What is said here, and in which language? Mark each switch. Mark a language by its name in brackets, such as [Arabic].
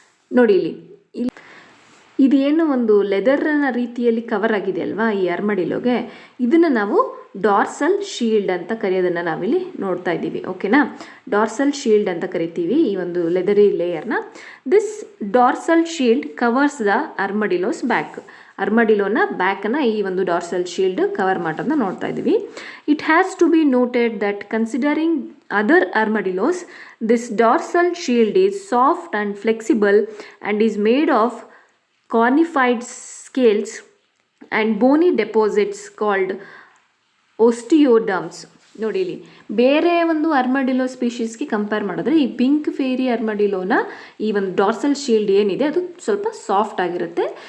[Kannada] ನೋಡಿ ಇಲ್ಲಿ ಇದೇನು ಒಂದು ಲೆದರ್ನ ರೀತಿಯಲ್ಲಿ ಕವರ್ ಆಗಿದೆ ಅಲ್ವಾ ಈ ಅರ್ಮಡಿಲೋಗೆ, ಇದನ್ನು ನಾವು ಡಾರ್ಸಲ್ ಶೀಲ್ಡ್ ಅಂತ ಕರೆಯೋದನ್ನು ನಾವಿಲ್ಲಿ ನೋಡ್ತಾ ಇದ್ದೀವಿ. ಓಕೆನಾ, ಡಾರ್ಸಲ್ ಶೀಲ್ಡ್ ಅಂತ ಕರಿತೀವಿ ಈ ಒಂದು ಲೆದರಿ ಲೇಯರ್ನ. [English] This dorsal shield covers the armadillo's back. [Kannada] ಅರ್ಮಡಿಲೋನ ಬ್ಯಾಕ್ನ ಈ ಒಂದು ಡಾರ್ಸಲ್ ಶೀಲ್ಡ್ ಕವರ್ ಮಾಡೋದನ್ನ ನೋಡ್ತಾ ಇದ್ದೀವಿ. [English] It has to be noted that considering other armadillos, this dorsal shield is soft and flexible and is made of cornified scales and bony deposits called osteoderms. [Kannada] ನೋಡಿ ಇಲ್ಲಿ ಬೇರೆ ಒಂದು ಅರ್ಮಡಿಲೋ ಸ್ಪೀಷೀಸ್ಗೆ compare ಮಾಡಿದ್ರೆ ಈ pink fairy ಅರ್ಮಡಿಲೋನ ಈ ಒಂದು ಡಾರ್ಸಲ್ ಶೀಲ್ಡ್ ಏನಿದೆ ಅದು ಸ್ವಲ್ಪ ಸಾಫ್ಟ್ ಆಗಿರುತ್ತೆ.